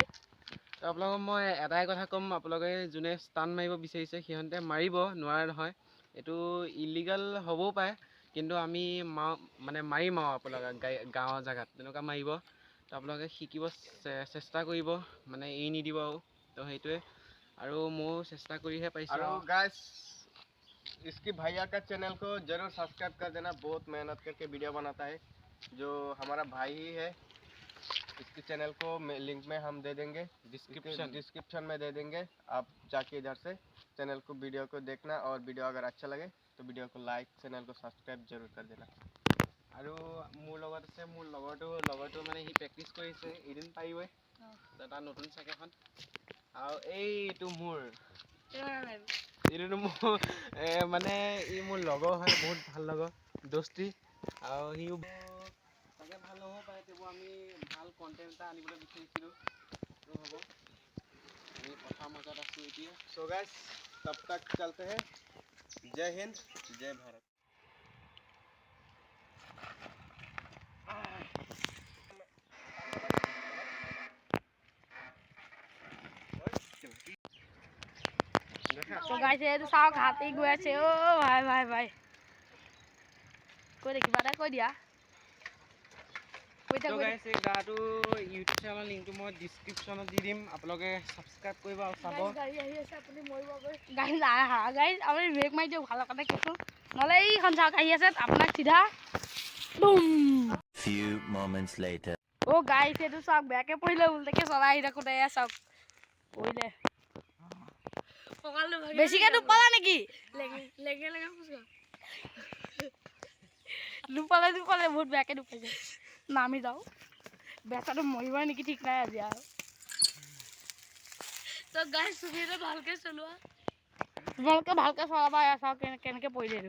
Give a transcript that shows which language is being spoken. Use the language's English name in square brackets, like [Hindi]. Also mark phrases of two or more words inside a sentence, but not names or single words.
[Assamese] তো আপোনালোকক মই এটাই কথা ক'ম আপোনালোকে যোনে ষ্টান মাৰিব বিচাৰিছে সিহঁতে মাৰিব নোৱাৰে নহয় এইটো ইলিগাল হ'বও পাৰে কিন্তু আমি মানে মাৰিম আৰু আপোনালোকে গাঁৱৰ জেগাত তেনেকুৱা মাৰিব তো আপোনালোকে শিকিব চেষ্টা কৰিব মানে এৰি নিদিব আৰু তো সেইটোৱে আৰু ময়ো চেষ্টা কৰিহে পাইছোঁ [Hindi] और गाइस इसकी भैया का चैनल को जरूर सब्सक्राइब कर देना बहुत मेहनत करके वीडियो बनाता है जो हमारा भाई ही है इसके चैनल को लिंक में हम दे देंगे डिस्क्रिप्शन में दे देंगे आप जाके इधर से चैनल को वीडियो को देखना और वीडियो अगर अच्छा लगे तो वीडियो को लाइक चैनल को सब्सक्राइब जरूर कर देना [Assamese] আৰু মোৰ লগত আছে মোৰ লগৰটো মানে সি প্ৰেক্টিছ কৰিছে এদিন পাৰিবই তাৰ নতুন চাইকেলখন আৰু এইটো মোৰ মানে ই মোৰ লগৰ হয় বহুত ভাল লগৰ দোস্তি আৰু সিও চাগে ভাল নহ'ব পাৰে তেও আমি ভাল কণ্টেণ্ট এটা আনিবলৈ বিচাৰিছিলোঁ তো হ'ব পথাৰ মাজত আছোঁ এতিয়া। [English] so guys [Hindi] तब तक चलते हैं। जय हिंद जय भारत। [Assamese] তো গাইছে এইটো চাওক হাতী গৈ আছে অ' ভাই ভাই ভাই কৈ দে কিবা এটা কৈ দিয়া তো গাইছ এই গাটো ইউটিউব চেনেলৰ লিংকটো মই ডিছক্ৰিপশ্যনত দি দিম, আপোনালোকে ছাবস্ক্ৰাইব কৰিব আৰু চাব। গাড়ী আহি আছে আপুনি মৰিবগৈ গাড়ী নাহা গাড়ী আপুনি ব্ৰেক মাৰি দিয়ক ভালৰ কাৰণে কৈছোঁ নহ'লে এইখন চাওক আহি আছে আপোনাক চিধা বুম [English] Few moments later. [Assamese] অ' গাইছ এইটো চাওক বেয়াকৈ পৰিলে উল্টাকৈ চলাই আহি থাকোঁতে এয়া চাওক পৰিলে বেছিকৈ দুপালা নেকি লেগে দুপালে বহুত বেয়াকৈ দুপাইছে নামি যাওঁ বেচাটো মৰিবই নেকি ঠিক নাই আজি আৰু তো গাইছ তুমি এটা ভালকৈ চলোৱা তোমালোকে ভালকৈ চলাবা এয়া চাওক কেনেকৈ পৰিলে এইটো